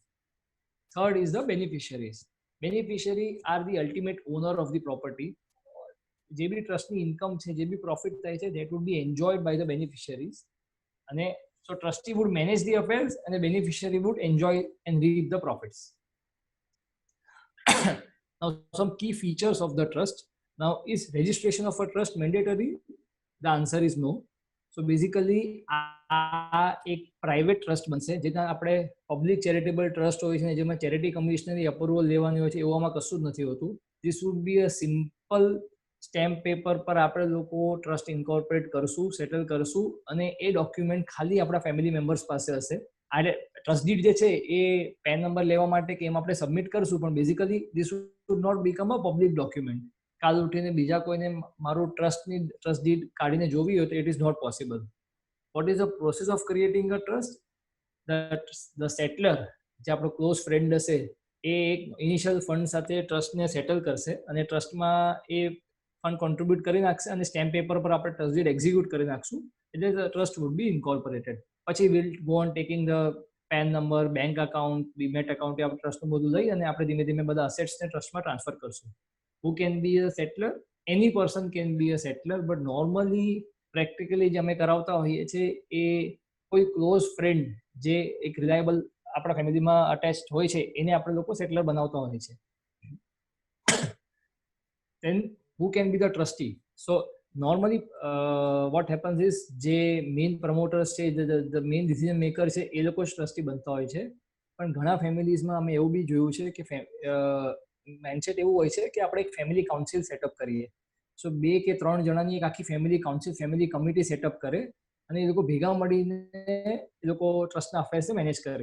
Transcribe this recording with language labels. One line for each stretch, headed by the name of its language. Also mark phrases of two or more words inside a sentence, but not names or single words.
English: third is the beneficiaries. beneficiary are the ultimate owner of the property.
Gujarati: જે બી ટ્રસ્ટની ઇન્કમ છે જે બી પ્રોફિટ થાય છે
English: that would be enjoyed by the beneficiaries અને so trustee would manage the affairs અને beneficiary would enjoy and reap the profits. Now some key features of the trust. Now is registration of a trust mandatory? The answer is no. So basically
Gujarati: આ એક પ્રાઇવેટ ટ્રસ્ટ બનશે જેના આપણે પબ્લિક ચેરિટેબલ ટ્રસ્ટ હોય છે જેમાં
English: charity commissioner approval
Gujarati: લેવાની હોય છે એવામાં કશું જ નથી હોતું.
English: this would be a simple stamp paper
Gujarati: પર આપણે લોકો
English: trust incorporate
Gujarati: કરશું, સેટલ કરશું અને એ ડોક્યુમેન્ટ ખાલી આપણા
English: family members
Gujarati: પાસે હશે. આ
English: trust deed
Gujarati: જે છે એ
English: PAN number
Gujarati: લેવા માટે કે એમ આપણે સબમિટ કરશું પણ
English: basically this would not become a public document.
Gujarati: કાલ ઉઠીને બીજા કોઈને મારું
English: trust deed
Gujarati: કાઢીને જોવી હોય તો
English: it is not possible. What is the process of creating a trust? The settler
Gujarati: જે આપણો
English: close friend
Gujarati: હશે એ એક
English: initial fund
Gujarati: સાથે ટ્રસ્ટને સેટલ કરશે અને ટ્રસ્ટમાં એ
English: fund contribute
Gujarati: કરી નાખશે અને
English: stamp paper
Gujarati: પર આપણે
English: trust deed execute
Gujarati: કરી નાખશું એટલે
English: trust would be incorporated.
Gujarati: પછી
English: will go on taking the PAN number, bank account, demat account
Gujarati: એ આપણે ટ્રસ્ટનું બધું લઈ અને આપણે ધીમે ધીમે બધા અસેટ્સને ટ્રસ્ટમાં ટ્રાન્સફર કરશું.
English: Who can be a settler? Any person can be a settler, but normally
Gujarati: પ્રેક્ટિકલી જે અમે કરાવતા હોઈએ છીએ એ કોઈ
English: close friend
Gujarati: જે એક રિલાયબલ આપણા ફેમિલીમાં અટેચ્ડ હોય છે એને આપણે લોકો સેટલર બનાવતા હોઈએ છીએ.
English: Then who can be the trustee? So normally what happens is
Gujarati: જે
English: main promoters
Gujarati: છે
English: the main decision maker
Gujarati: છે એ લોકો જ ટ્રસ્ટી બનતા હોય છે. પણ ઘણા ફેમિલીઝમાં અમે એવું બી જોયું છે કે માઇન્ડસેટ એવું હોય છે કે આપણે એક
English: family council setup
Gujarati: કરીએ. સો 2 કે 3 જણાની એક આખી
English: family council family committee setup
Gujarati: કરે અને એ લોકો ભેગા મળીને એ લોકો ટ્રસ્ટના અફેર્સને મેનેજ કરે.